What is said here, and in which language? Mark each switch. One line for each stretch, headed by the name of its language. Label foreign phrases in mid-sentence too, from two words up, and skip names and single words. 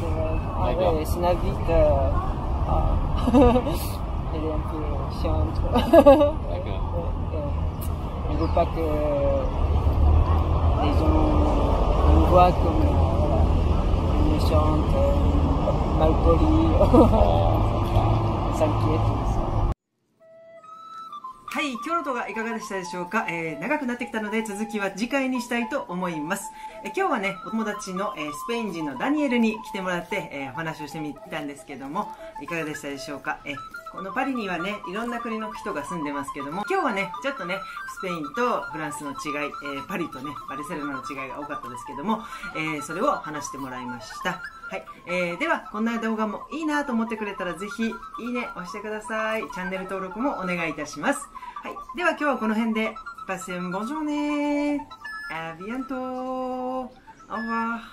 French: C'est une vite. Elle est un peu chiante. D'accord. On ne veut pas que les gens nous voient comme méchante, mal polie. On s'inquiète.
Japanese: はい、今日の動画いかがでしたでしょうか。長くなってきたので続きは次回にしたいと思います。今日はね、お友達の、スペイン人のダニエルに来てもらって、お話をしてみたんですけども、いかがでしたでしょうか。このパリにはね、いろんな国の人が住んでますけども、今日はね、ちょっとね、スペインとフランスの違い、パリとね、バルセロナの違いが多かったですけども、それを話してもらいました。はい、では、こんな動画もいいなと思ってくれたらぜひ、いいね押してください。チャンネル登録もお願いいたします。はい、では今日はこの辺で、
French: Passez une bonne journée! À bientôt! Au revoir!